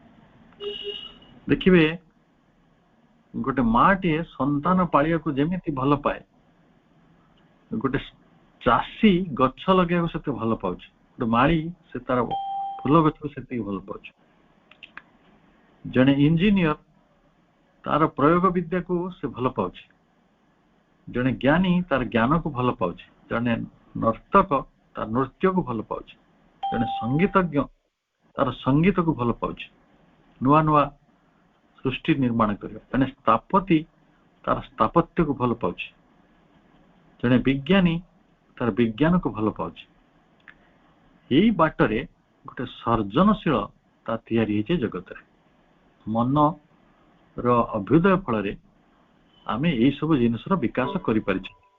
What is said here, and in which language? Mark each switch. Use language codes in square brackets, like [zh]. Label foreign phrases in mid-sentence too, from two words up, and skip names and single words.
[or] ଦେଖିଏ ଗୋଟେ ମାଟି ସନ୍ତାନ ପାଳିବା କୁ ଯେମିତି ଭଲ ପାଏ ଗୋଟେ ଚାଷୀ ଗଛ ଲଗେ ସେ ଭଲ ପାଉଛ ଗୋଟେ ମାଳୀ ସେ ତାର ଫୁଲ ଗଛ ସେ ଭଲ ପାଉଛ ଜଣେ ଇଞ୍ଜିନିୟର ତାର ପ୍ରୟୋଗ ବିଦ୍ୟା କୁ ସେ ଭଲ ପାଉଛ ଜଣେ ଜ୍ଞାନୀ ତାର ଜ୍ଞାନ କୁ ଭଲ ପାଉଛ ଜଣେ ନର୍ତ୍ତକ ତାର ନୃତ୍ୟ କୁ ଭଲ ପାଉଛ ଜଣେ ସଙ୍ଗୀତଜ୍ଞ ତାର ସଙ୍ଗୀତ କୁ ଭଲ ପାଉଛ ନୂଆ ନୂଆ ସୃଷ୍ଟି ନିର୍ମାଣ କରିଓ ଜଣେ ସ୍ଥପତି ତାର ସ୍ଥାପତ୍ୟ କୁ ଭଲ ପାଉଛ ଜଣେ ବିଜ୍ଞାନୀ ତାର ବିଜ୍ଞାନ କୁ ଭଲ ପାଉଛି ଏହି ବାଟରେ ଗୋଟେ ସର୍ଜନଶୀଳତା ତିଆରି ହେଉଛି ଜଗତ ରେ ମନ ର ଅଭ୍ୟୁଦୟ ଫଳ ଆମେ ଏହି ସବୁ ଜିନିଷ ବିକାଶ କରି ପାରୁଛି